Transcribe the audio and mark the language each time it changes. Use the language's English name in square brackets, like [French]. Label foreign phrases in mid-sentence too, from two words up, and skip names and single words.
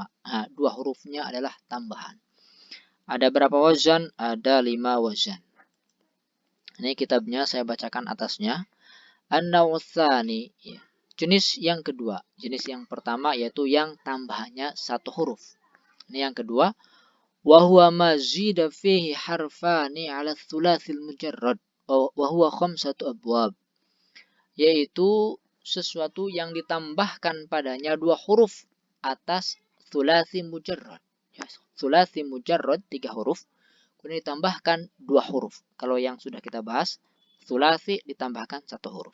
[Indonesian] Nah, 2 hurufnya adalah tambahan. Ada berapa wazan? Ada 5 wazan. Ini kitabnya saya bacakan atasnya. An-nawtsani, ya. Jenis yang kedua. Jenis yang pertama yaitu yang tambahannya 1 huruf. Ini yang kedua. [Arabic] وهو ما زيد فيه حرفان على الثلاثي المجرد. وهو خمسة أبواب. [Indonesian] Yaitu sesuatu yang ditambahkan padanya 2 huruf atas [Arabic] ثلاثي مجرد. [Indonesian] Ya, [Arabic] ثلاثي مجرد [Indonesian] 3 huruf. Kemudian ditambahkan 2 huruf. Kalau yang sudah kita bahas, thulathi ditambahkan 1 huruf.